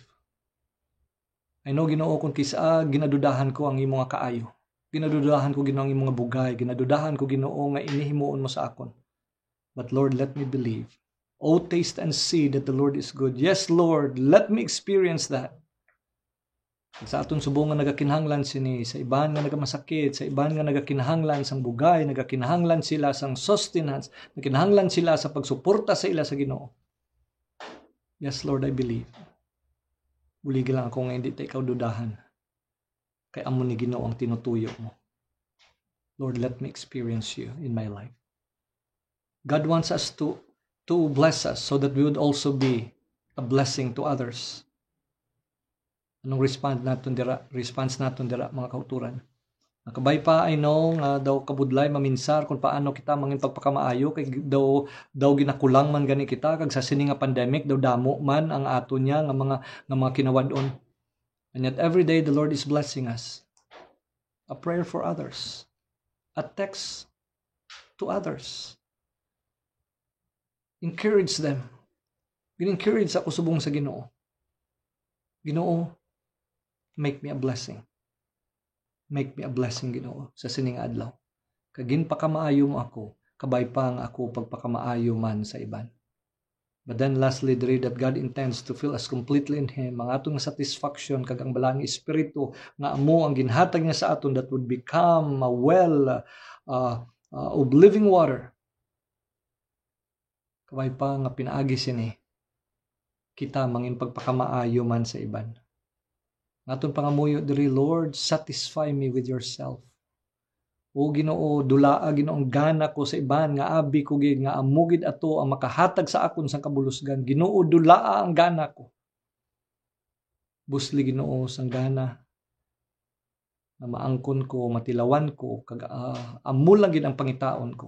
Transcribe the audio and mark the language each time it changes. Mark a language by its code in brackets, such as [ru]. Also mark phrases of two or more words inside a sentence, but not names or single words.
[en] I know, [hil] Ginoo, kung kisa ginadudahan ko ang imo nga kaayo. Ginadudahan ko, Ginoo, ang imo nga bugay. Ginadudahan ko, Ginoo, nga inihimuon mo sa akon. [en] But Lord, let me believe. Oh, taste and see that the Lord is good. Yes, Lord, let me experience that. [hil] Sa aton subong nga nagakinahanglan sini, sa iban nga nagamasakit, sa iban nga nagakinahanglan sang bugay, nagakinahanglan sila sang sustenance, nagakinahanglan sila sa pagsuporta sa ila sa Ginoo. [en] Yes, Lord, I believe. [hil] Buligi lang ako nga hindi ta ikaw dudahan. Kay amo ni Ginoo ang tinutuyo mo. [en] Lord, let me experience you in my life. God wants us to bless us so that we would also be a blessing to others. [hil] Anong response naton dira mga kauturan? Nakabay pa, [en] I know [hil] nga daw kabudlay maminsar kung paano kita mangin pagpakamaayo kay daw ginakulang man gani kita kag sa sini nga pandemic daw damo man ang ato niya nga mga kinawad-on. [en] And yet every day the Lord is blessing us. A prayer for others. A text to others. Encourage them. [hil] Gin-encourage ako subong sa Ginoo. Ginoo, [en] make me a blessing. Make me a blessing, [hil] Ginoo, sa sining adlaw. Kagin pakamaayo mo ako, kabay pa nga ako pagpakamaayo man sa iban. [en] But then lastly, diri that God intends to fill us completely in Him. [hil] Ang atong satisfaction kag ang balang Espiritu nga amo ang ginhatag niya sa aton [en] that would become a well of living water. [hil] Kabay pa nga pinaagi sini kita mangin pagpakamaayo man sa iban. Aton pangamuyo diri, [en] Lord, satisfy me with yourself. [hil] O Ginoo, dulaa Ginoong gana ko sa iban nga abi ko gid nga amugid ato ang makahatag sa akon sang kabulusgan. Ginoo, dulaa ang gana ko. Busli Ginoo sang gana na maangkon ko, matilawan ko, kag amo lang gid ang pangitaon ko.